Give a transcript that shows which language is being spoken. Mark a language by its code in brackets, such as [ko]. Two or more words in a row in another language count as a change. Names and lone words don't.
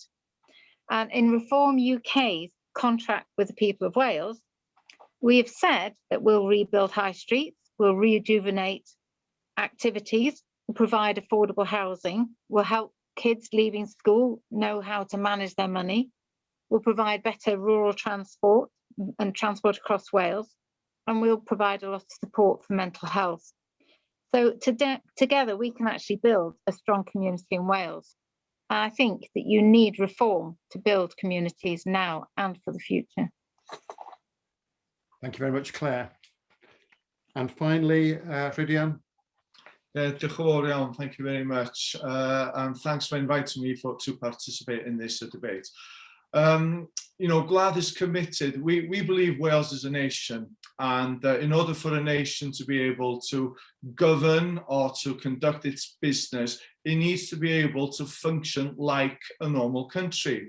[en] And in Reform UK's contract with the people of Wales, we have said that we'll rebuild high streets, we'll rejuvenate activities, we'll provide affordable housing, we'll help kids leaving school know how to manage their money, we'll provide better rural transport and transport across Wales, and we'll provide a lot of support for mental health. So together we can actually build a strong community in Wales. And I think that you need reform to build communities now and for the future. Thank you very much, Claire. And finally, Rhydian. [cy] Diolch yn fawr iawn, [en] thank you very much. And thanks for inviting me to participate in this debate. You know, Gwlad is committed. We believe Wales is a nation, and in order for a nation to be able to govern or to conduct its business, it needs to be able to function like a normal country.